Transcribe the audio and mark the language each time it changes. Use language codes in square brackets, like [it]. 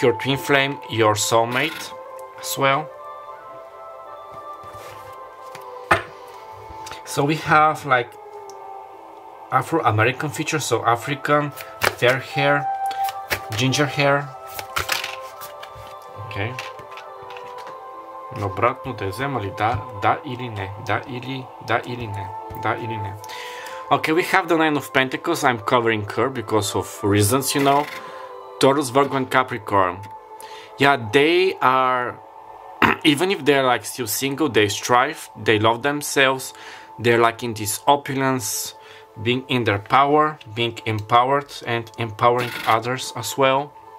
[en] Your twin flame, your soulmate as well. So we have like Afro-American features, so African, fair hair, ginger hair. Okay. [bg] Обратно да взема ли да или не, да или не. [en] Okay, we have the Nine of Pentacles. I'm covering her because of reasons, you know. Taurus, Virgo, and Capricorn. Yeah, they are, even if they're like still single, they strive, they love themselves, they're like in this opulence, being in their power, being empowered, and empowering others as well.